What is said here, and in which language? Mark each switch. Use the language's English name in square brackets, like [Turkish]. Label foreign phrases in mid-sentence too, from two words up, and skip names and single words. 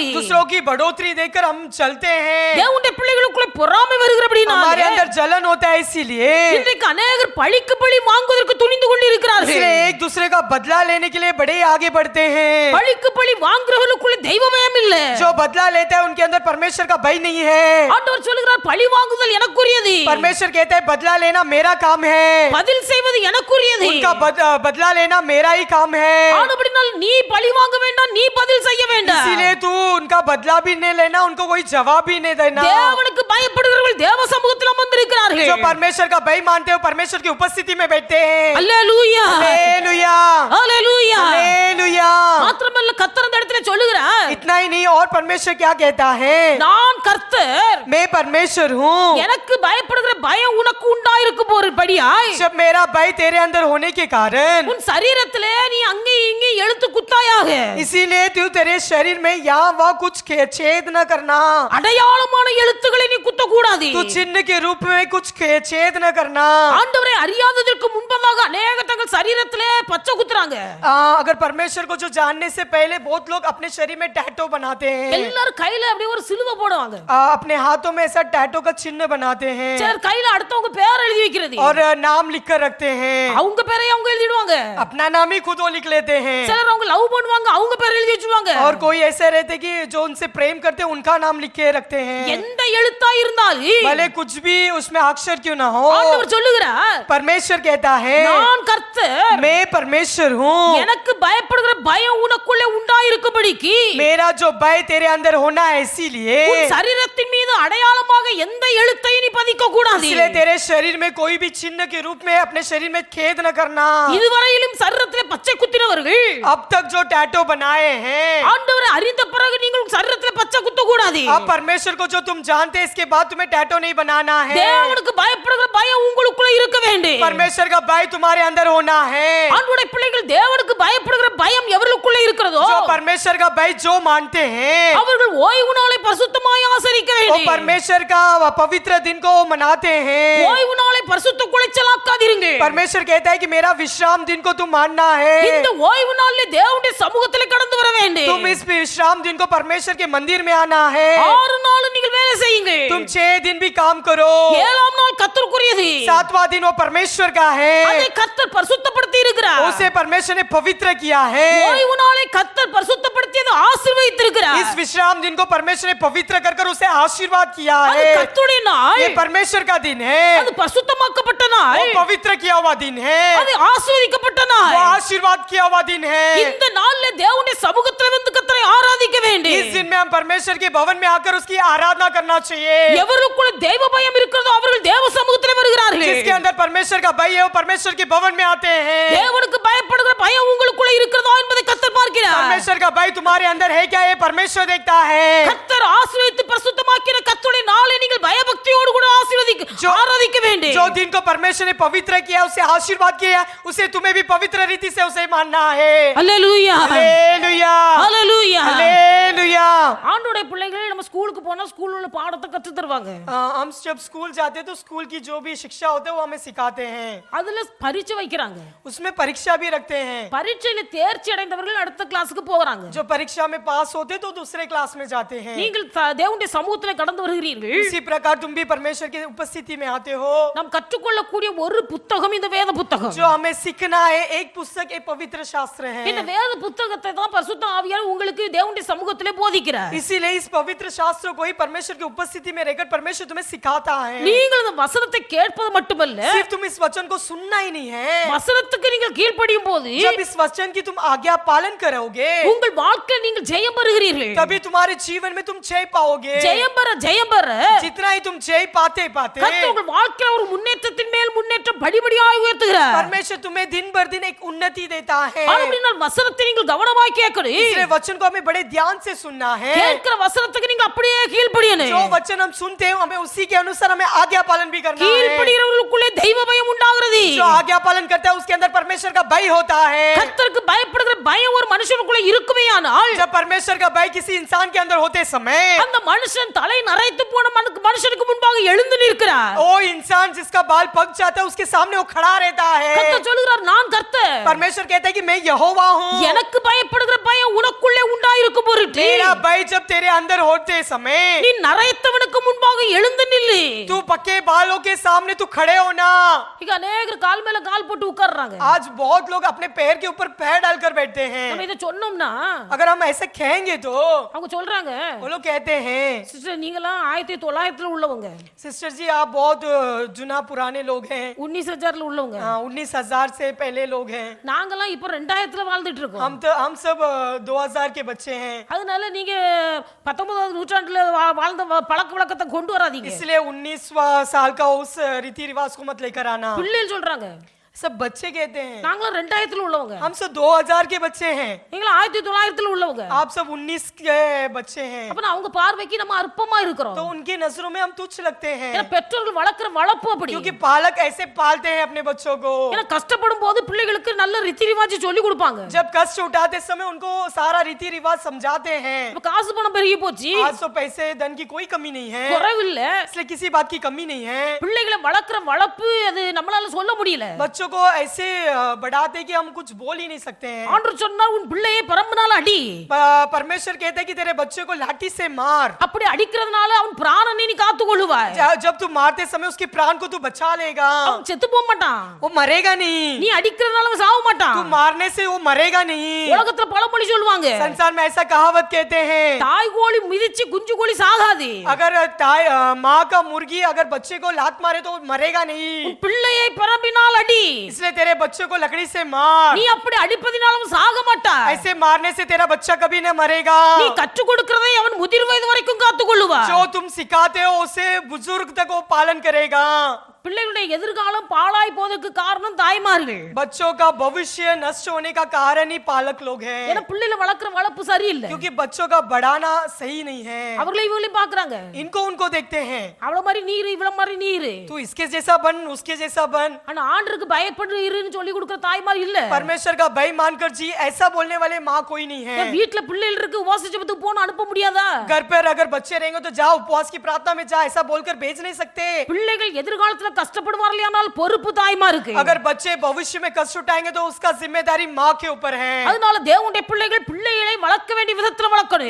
[Hindi] दूसरों की बढ़ोतरी देखकर हम चलते हैं, [Tamil] தேவனுடைய பிள்ளைகளுக்குள்ள பொறாமை வருகிறபடினாலே [Hindi] हमारे अंदर जलन होता है। इसीलिए [Tamil] இன்றைக்கு அநேகர் பழிக்கு பழி வாங்குவதற்கு துணிந்து கொண்டிருக்கிறார்கள். [Hindi] इसलिए एक दूसरे का बदला लेने के लिए बड़े आगे बढ़ते हैं। [Tamil] பழிக்கு பழி வாங்குறவர்களுக்குள்ள தெய்வ பயம் இல்ல. [Hindi] जो बदला लेता है उनके अंदर परमेश्वर का भय नहीं है। [Tamil] ஆண்டவர் சொல்லுகிறார், பழி வாங்குதல் எனக்குரியது, [Hindi] परमेश्वर कहता है बदला लेना मेरा काम है। [Tamil] பதில் செய்வது எனக்குரியது. [Hindi] उनका बदला लेना मेरा ही काम है। [Tamil] ஆனபடினால் நீ பழி வாங்க வேண்டாம், நீ பதில் செய்ய வேண்டாம். [Hindi] इसीलिए तू उनका बदला भी नहीं लेना, उनको कोई जवाब भी नहीं देना। [Tamil] தேவனுக்கு பயப்படுகிறவர்கள் தேவ சமூகத்தில் அமர்ந்திருக்கிறார்கள். [Hindi] जो परमेश्वर का भय मानते हो परमेश्वर की उपस्थिति में बैठते हैं। [Tamil] அல்லேலூயா, [Hindi] हालेलुया, [Tamil] அல்லேலூயா. [Hindi] हालेलुया। [Tamil] மாத்திரமல்ல கர்த்தர் அந்த இடத்துல சொல்லுகிறார், [Hindi] इतना ही नहीं, और परमेश्वर क्या कहता है, [Tamil] நான் கர்த்தர், [Hindi] मैं परमेश्वर हूँ। [Tamil] எனக்கு பயப்படுகிற பயம் உனக்கு உண்டாயிருக்கும் போறபடியாய் [Hindi] जब मेरा भय तेरे अंदर होने के कारण [Tamil] உன் சரீரத்திலே நீ அங்கே இங்கே எழுத்து குத்தாயாக. [Hindi] इसीलिए तू तेरे शरीर में यहाँ वहाँ कुछ छेद न करना। [Tamil] அடையாளமான எழுத்துக்களை நீ குத்த கூடாது. [Hindi] तू चिन्ह के रूप में कुछ छेद न करना। [Tamil] ஆண்டவரை அறியாததற்கு முன்பதாக அநேக தங்கள் சரீரத்திலே பச்சை குத்துறாங்க. [Hindi] अगर परमेश्वर को जो जानने से पहले बहुत लोग अपने शरीर में टैटू बनाते हैं। [Tamil] எல்லாரும் கையில அப்படியே ஒரு சிலுவை போடுவாங்க. [Hindi] अपने हाथों में ऐसा टैटू का चिन्ह बनाते हैं [Tamil] சிலர் கையில அடுத்தவங்க பேர் எழுதி வைக்கிறது. [Hindi] और नाम लिख कर रखते हैं। [Tamil] அவங்க பேரை அவங்க எழுதிடுவாங்க. [Hindi] अपना नाम ही खुद वो लिख लेते हैं। [Tamil] சிலர் அவங்க லவ் பண்ணுவாங்க, அவங்க பேர் எழுதி வச்சுவாங்க. [Hindi] और कोई ऐसे रहते कि जो उनसे प्रेम करते हैं उनका नाम लिख के रखते हैं। [Tamil] எந்த எழுத்தா இருந்தாலும் [Hindi] भले कुछ भी उसमें अक्षर क्यों ना हो, [Tamil] ஆண்டவர் சொல்லுகிறார், [Hindi] परमेश्वर कहता है [Tamil] நான் கர்த்தர், [Hindi] मैं परमेश्वर हूँ। [Tamil] எனக்கு பயப்படுகிற பயம் உனக்குள்ளே உண்டாயிருக்கும்படிக்கு [Hindi] मेरा जो भय तेरे अंदर होना है, इसीलिए [Tamil] உன் சரீரத்தின் மீது அடையாளமாக எந்த எழுத்தையும் நீ பதிக்க கூடாது. [Hindi] इसलिए तेरे शरीर में कोई भी चिन्ह के रूप में अपने शरीर में खेद न करना। [Tamil] இதுவரையிலும் சரீரத்திலே பச்சை குத்தினவர்கள் [Hindi] अब तक जो टैटू बनाए हैं, [Tamil] ஆண்டவரை அறிந்த பிறகு நீங்கள் உங்க சரீரத்திலே பச்சை குத்த கூடாது. [Hindi] अब परमेश्वर को जो तुम जानते हैं इसके बाद तुम्हें टैटू नहीं बनाना है। [Tamil] தேவனுக்கு பயப்படுகிற பயம் உங்களுக்குள்ள இருக்க வேண்டும். [Hindi] परमेश्वर का भय तुम्हारे अंदर होना है। [Tamil] ஆண்டவருடைய பிள்ளைகள் தேவனுக்கு பயப்படுகிற பயம் எவர்களுக்குள்ள இருக்கிறதோ [Hindi] जो परमेश्वर का भय जो मानते हैं [Tamil] அவர்கள் ஓய்வு நாளை பரிசுத்தமாய் ஆசரிக்க [Hindi] वो [Tamil] வேண்டும். [Hindi] परमेश्वर का पवित्र दिन को मनाते हैं। [Tamil] ஓய்வு நாளை பரிசுத்த குலைச்சலாக்காதீர்கள். [Hindi] परमेश्वर कहता है कि मेरा विश्राम दिन को तुम मानना है। [Tamil] இந்த ஓய்வு நாளிலே தேவனுடைய சமூகத்திலே கடந்து வர வேண்டும். [Hindi] तुम इस विश्राम दिन को परमेश्वर के मंदिर में आना है। [Tamil] 6 நாள் நீங்கள் வேலை செய்யுங்கள். [Hindi] तुम 6 दिन भी काम करो। [Tamil] 7ஆம் நாள் கர்த்தருக்குரியது. [Hindi] सातवां दिन वो परमेश्वर का है, [Tamil] அதை கர்த்தர் பரிசுத்தப்படுத்தி இருக்கிறார். [Hindi] उसे परमेश्वर ने पवित्र किया है। [Tamil] ஓய்வு நாளை கர்த்தர் பரிசுத்தப்படுத்தியது ஆசீர்வதித்திருக்கிறார். [Hindi] इस विश्राम दिन को परमेश्वर ने पवित्र कर उसे आशीर्वाद किया [Tamil] அது [Hindi] है। [Tamil] கர்த்தருடைய நாள். [Hindi] ये परमेश्वर का दिन है, [Tamil] அது பரிசுத்தமாக்கப்பட்ட [Hindi] वो [Tamil] நாள். [Hindi] पवित्र किया हुआ दिन है, [Tamil] அது ஆசீர்வதிக்கப்பட்ட நாள். [Hindi] वो आशीर्वाद किया हुआ दिन है। [Tamil] இந்த நாள்ல தேவனுடைய சமூகத்துல வந்து கர்த்தரை ஆராதிக்க வேண்டும். [Hindi] इस दिन में हम परमेश्वर के भवन में आकर उसकी आराधना करना चाहिए। [Tamil] எவருக்குள்ள தேவ பயம் இருக்கிறதோ அவர்கள் தேவ சமூகத்திலே வருகிறார்கள். [Hindi] जिसके अंदर परमेश्वर का भय है वो परमेश्वर के भवन में आते हैं। [Tamil] தேவனுக்கு பயப்படுகிற பயம் உங்களுக்குள்ள இருக்கிறதா என்பதை கர்த்தர் பார்க்கிறார். [Hindi] परमेश्वर का भय तुम्हारे अंदर है क्या, ये परमेश्वर देखता है। [Tamil] கர்த்தர் ஆசீர்வதித்து பரிசுத்தமாக்கின கர்த்தருடைய நாளை நீங்கள் பயபக்தியோடு கூட ஆராதிக்க வேண்டும். [Hindi] जो दिन को परमेश्वर ने पवित्र किया, उसे आशीर्वाद किया, उसे तुम्हें भी पवित्र रीति से उसे मानना है। [Tamil] அல்லேலூயா [Hindi] हालेलुया, [Tamil] அல்லேலூயா. [Hindi] हालेलुया। [Tamil] ஆண்டவருடைய பிள்ளைகள் நம்ம ஸ்கூலுக்கு போனா ஸ்கூல்ல உள்ள பாடத்தை கற்று தருவாங்க. [Hindi] हम जब स्कूल जाते हैं तो स्कूल की जो भी शिक्षा होते है वो हमें सिखाते हैं, [Tamil] அதுல பரீட்சை வைக்கிறாங்க. [Hindi] उसमें परीक्षा भी रखते हैं। [Tamil] பரீட்சையில தேர்ச்சி அடைந்தவர்கள் அடுத்த கிளாஸுக்கு போறாங்க. [Hindi] जो परीक्षा में पास होते तो दूसरे क्लास में जाते हैं। [Tamil] நீங்கள் தேவனுடைய சமூகத்திலே கடந்து வருகிறீர்கள். [Hindi] इसी प्रकार तुम भी परमेश्वर की उपस्थिति में आते हो। [Tamil] நாம் கற்றுக்கொள்ளக்கூடிய ஒரு புத்தகம் இந்த வேத புத்தகம். [Hindi] जो हमें सीखना है एक पुस्तक, एक पवित्र शास्त्र [Tamil] இந்த [Hindi] है। [Tamil] வேத புத்தகத்தை தான் பரிசுத்த ஆவியானவர் உங்களுக்கு தேவனுடைய சமூகத்திலே போதிக்கிறார். [Hindi] इसीलिए इस पवित्र शास्त्र को ही परमेश्वर की उपस्थिति में रहकर परमेश्वर तुम्हें सिखाता है। [Tamil] நீங்கள் இந்த வசனத்தை கேட்பது மட்டுமல்ல, [Hindi] सिर्फ तुम इस वचन को सुनना ही नहीं है, [Tamil] வசனத்துக்கு நீங்கள் கீழ்ப்படியும் போது [Hindi] जब इस वचन की तुम आज्ञा पालन करोगे [Tamil] உங்கள் வாழ்க்கையில் நீங்கள் ஜெயம் பெறுகிறீர்கள். [Hindi] तभी तुम्हारे जीवन में तुम जय पाओगे। [Tamil] ஜெயம் பெற [Hindi] जितना ही तुम जय पाते पाते [Tamil] கர்த்தர் உங்கள் வாழ்க்கையில் ஒரு முன்னேற்றத்தின் மேல் முன்னேற்றம் படிப்படியாக உயர்த்துகிறார். [Hindi] परमेश्वर तुम्हें दिन भर दिन एक उन्नति देता है। [Tamil] அப்படினால் வசனத்தை நீங்கள் கவனமாய் கேட்கணும். [Hindi] इसलिए वचन को हमें बड़े ध्यान से सुनना है। [Tamil] கேட்கிற வசனத்துக்கு நீங்க அப்படியே கீழ்ப்படியணும். [Hindi] जो वचन हम सुनते हैं हमें उसी के अनुसार हमें आज्ञा पालन भी करना है। [Tamil] கீழ்ப்படிகிறவர்களுக்குள்ளே தெய்வ பயம் உண்டாகிறது. [Hindi] जो आज्ञा पालन करता है उसके अंदर परमेश्वर का भय होता है। [Tamil] கர்த்தருக்கு பயப்படுகிற பயம் ஒரு மனுஷனுக்குள்ள இருக்குமேயானால் [Hindi] जब परमेश्वर का भय किसी इंसान के अंदर होते समय [Tamil] அந்த மனுஷன் தலை நரைத்து போன மனுஷனுக்கு முன்பாக எழுந்து நிற்கிறார். [Hindi] वो इंसान जिसका बाल पक जाता है उसके सामने वो खड़ा रहता है। [Tamil] கர்த்தர் சொல்கிறார், நான் கர்த்தர். [Hindi] परमेश्वर कहता है कि मैं यहोवा हूँ। [Tamil] எனக்கு பயப்படுகிற பயம் உனக்குள்ளே உண்டாயிருக்கும் பொருட்டு [Hindi] तेरा भय जब तेरे अंदर होते समय [Tamil] நீ நரைத்தவனுக்கு முன்பாக எழுந்து நில்லு. [Hindi] तू पक्के बालों के सामने तू खड़े होना। [Tamil] இங்க அநேகர் கால் மேல கால் போட்டு உட்கார்றாங்க. [Hindi] आज बहुत लोग अपने पैर के ऊपर पैर डालकर बैठते हैं। [Tamil] நம்ம இத சொன்னோம்னா [Hindi] अगर हम ऐसे कहेंगे तो [Tamil] அவங்க சொல்றாங்க, [Hindi] वो लोग कहते हैं [Tamil] சிஸ்டர் நீங்கலாம் 1900 உள்ளவங்க, [Hindi] सिस्टर जी आप बहुत जुना पुराने लोग हैं, [Tamil] 19,000 உள்ளவங்க, [Hindi] 19,000 से पहले लोग हैं। [Tamil] நாங்கலாம் இப்ப 2000 வாழ்ந்துட்டு இருக்கோம். [Hindi] हम सब 2000 के बच्चे हैं। [Tamil] அதனால நீங்க 19வது நூற்றாண்டுல வாழ்ந்த பழக்க வழக்கத்தை கொண்டு வராதீங்க. [Hindi] इसलिए 19वां साल का उस रीति रिवाज को मत लेकर आना। [Tamil] பிள்ளைகள் சொல்றாங்க, [Hindi] सब बच्चे कहते हैं [Tamil] நாங்களாம் 2000 உள்ளவங்க, [Hindi] हम सब 2000 के बच्चे हैं, [Tamil] நீங்களா 1900 உள்ளவங்க. [Hindi] आप सब 19 के बच्चे हैं। [Tamil] அப்ப அவங்க பார்வைக்கு நம்ம அற்பமா இருக்கிறோம். [Hindi] तो उनकी नजरों में हम तुच्छ लगते हैं, [Tamil] ஏன்னா பெற்றோர்கள் வளர்க்கிற வளர்ப்பு அப்படி. [Hindi] क्योंकि पालक ऐसे पालते हैं अपने बच्चों को। [Tamil] ஏன்னா கஷ்டப்படும் போது பிள்ளைகளுக்கு நல்ல [Hindi] रीति रिवाज [Tamil] சொல்லி கொடுப்பாங்க. [Hindi] जब कष्ट उठाते समय उनको सारा रीति रिवाज समझाते हैं। [Tamil] இப்ப காசு பணம் பெருகி போச்சு, [Hindi] आज तो पैसे धन की कोई कमी नहीं है, [Tamil] குறைவில்ல. [Hindi] इसलिए किसी बात की कमी नहीं है। [Tamil] பிள்ளைகளை வளர்க்கிற வளர்ப்பு அது நம்மளால சொல்ல முடியல. [Hindi] बच्चों को ऐसे बढ़ाते कि हम कुछ बोल ही नहीं सकते हैं। [Tamil] ஆண்டவர் சொன்னார், உன் பிள்ளையை பரம்பனால அடி. [Hindi] परमेश्वर कहते हैं कि तेरे बच्चे को लाठी से मार। [Tamil] அப்படி அடிக்கிறதுனால அவன் பிராணனை நீ காத்துக்கொள்ளுவாய். [Hindi] जब तू मारते समय उसके प्राण को तू बचा लेगा, [Tamil] அவன் செத்து போக மாட்டான். [Hindi] वो मरेगा नहीं। [Tamil] நீ अடிக்கிறதுனால அவன் சாவ [Hindi] तू [Tamil] மாட்டான். [Hindi] मारने से वो मरेगा नहीं। [Tamil] உலகத்துல பழமொழி சொல்லுவாங்க, [Hindi] संसार में ऐसा कहावत कहते हैं, [Tamil] தாய் கோழி மிதிச்சு குஞ்சு கோழி சாகாது. [Hindi] अगर माँ का मुर्गी अगर बच्चे को लात मारे तो वो मरेगा नहीं। [Tamil] உன் பிள்ளையை பரம்பினால் அடி. [Hindi] इसलिए तेरे बच्चे को लकड़ी से मार। [Tamil] நீ அப்படி அடிப்பதினால அவன் சாக மாட்டான். [Hindi] ऐसे मारने से तेरा बच्चा कभी न मरेगा। [Tamil] நீ கற்றுக் கொடுக்கிறதை அவன் முதிர் வயது வரைக்கும் காத்துக்கொள்ளுவான். [Hindi] जो तुम सिखाते हो उसे बुजुर्ग तक वो पालन करेगा। [Tamil] பிள்ளைகளுடைய எதிர்காலம் பாழாய் போவதற்கு காரணம் தாய்மார்கள். [Hindi] बच्चों का भविष्य नष्ट होने का कारण ही पालक लोग हैं, [Tamil] ஏன்னா பிள்ளைகளை வளர்க்கிற வளர்ப்பு சரியில்லை. [Hindi] क्योंकि बच्चों का बढ़ाना सही नहीं है। [Tamil] அவர்களை இவங்களையும் பாக்குறாங்க, [Hindi] इनको उनको देखते हैं, [Tamil] அவ்வளவு மாதிரி நீரு இவ்வளவு மாதிரி நீரு. [Hindi] तू इसके जैसा बन उसके जैसा बन। [Tamil] ஆனா ஆண்டருக்கு பயப்பட்டு இருன்னு சொல்லி கொடுக்கிற தாய்மார் இல்ல. [Hindi] परमेश्वर का भय मानकर जी ऐसा बोलने वाले माँ कोई नहीं है। [Tamil] ஏன் வீட்டுல பிள்ளைகள் இருக்கு, உபவாச ஜெபத்துக்கு போன அனுப்ப முடியாதா? [Hindi] घर पर अगर बच्चे रहेंगे तो जा उपवास की प्रार्थना में जा, ऐसा बोलकर भेज नहीं सकते। [Tamil] பிள்ளைகள் எதிர்காலத்துல பவிஷ்யத்துல கஷ்டப்படுவார்களானால் பொறுப்பு தாய்மாருக்கு. [Hindi] अगर बच्चे भविष्य में कष्ट उठाएंगे तो उसका जिम्मेदारी माँ के ऊपर है। [Tamil] அதனால தேவனுடைய பிள்ளைகள் பிள்ளைகளை வளர்க்க வேண்டிய விதத்துல வளர்க்கணும்.